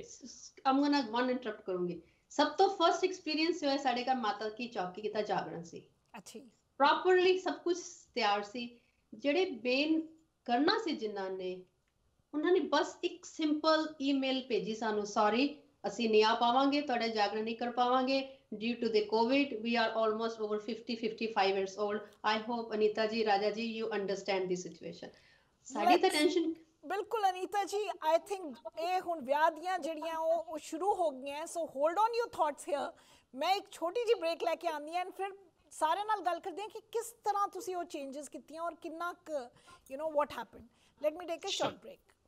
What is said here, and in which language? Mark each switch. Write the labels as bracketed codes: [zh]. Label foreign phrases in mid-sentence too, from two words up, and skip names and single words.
[en] I'm gonna one interrupt [pa] ਕਰੂੰਗੀ ਸਭ ਤੋਂ [en] first experience [pa] ਹੋਇਆ ਸਾਡੇ ਘਰ ਮਾਤਾ ਕੀ ਚੌਕੀ ਦਾ ਜਾਗਰਣ ਸੀ ਅੱਛੀ ਪ੍ਰੋਪਰਲੀ ਸਭ ਕੁਝ ਤਿਆਰ ਸੀ ਜਿਹੜੇ ਬੇਨ ਕਰਨਾ ਸੀ ਜਿਨ੍ਹਾਂ ਨੇ ਉਹਨਾਂ ਨੇ ਬਸ ਇੱਕ [en] simple email [pa] ਭੇਜੀ ਸਾਨੂੰ ਸੌਰੀ ਅਸੀਂ ਨਹੀਂ ਆ ਪਾਵਾਂਗੇ ਤੁਹਾਡਾ ਜਾਗਰਣ ਨਹੀਂ ਕਰ ਪਾਵਾਂਗੇ [en] due to the COVID we are almost over 55 years old I hope Anita ji Raja ji you understand the situation [pa] ਸਾਡੀ ਤਾਂ ਟੈਨਸ਼ਨ ਬਿਲਕੁਲ ਅਨੀਤਾ ਜੀ [en] I think [pa] ਇਹ ਹੁਣ ਵਿਆਹ ਦੀਆਂ ਜਿਹੜੀਆਂ ਉਹ ਸ਼ੁਰੂ ਹੋ ਗਈਆਂ [en] so hold on your thoughts here [pa] ਮੈਂ ਇੱਕ ਛੋਟੀ ਜਿਹੀ ਬ੍ਰੇਕ ਲੈ ਕੇ ਆਉਂਦੀ ਹਾਂ ਫਿਰ ਸਾਰੇ ਨਾਲ ਗੱਲ ਕਰਦੇ ਹਾਂ ਕਿ ਕਿਸ ਤਰ੍ਹਾਂ ਤੁਸੀਂ ਉਹ ਚੇਂਜਸ ਕੀਤੀਆਂ ਔਰ ਕਿੰਨਾ [en] you know what happened let me take a short break